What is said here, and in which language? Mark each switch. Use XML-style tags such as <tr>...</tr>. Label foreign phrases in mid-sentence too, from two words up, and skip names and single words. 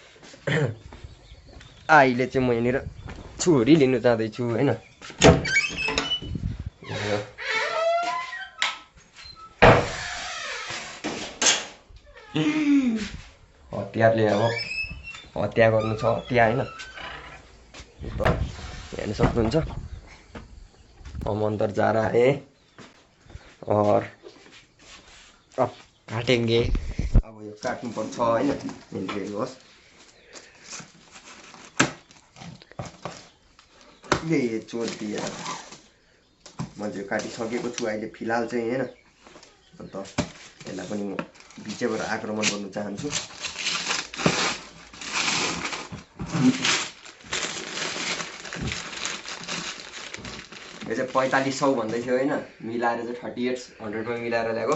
<ne>अहिले चाहिँ म यहाँनिर छुरी लिनु जाँदैछु होइन। हतियारले अब हत्या गर्नु छ, हत्या होइन। हेर्न सक्नुहुन्छ।</ne> <hi>हम अंदर जा रहा है और अब काटेंगे।</hi> <ne>अब यो काट्नु पर्छ होइन। हेर्नुहोस्</ne> <hi>ये चोट दिया</hi> <ne>मैले काटिसकेको छु अहिले फिलहाल चाहिँ हैन। अन्त यसलाई पनि म बिचबाट आक्रमण गर्न चाहन्छु। यो चाहिँ 4500 भन्दै थियो हैन, मिलाएर चाहिँ 3800 मा मिलाएर ल्याएको।</ne>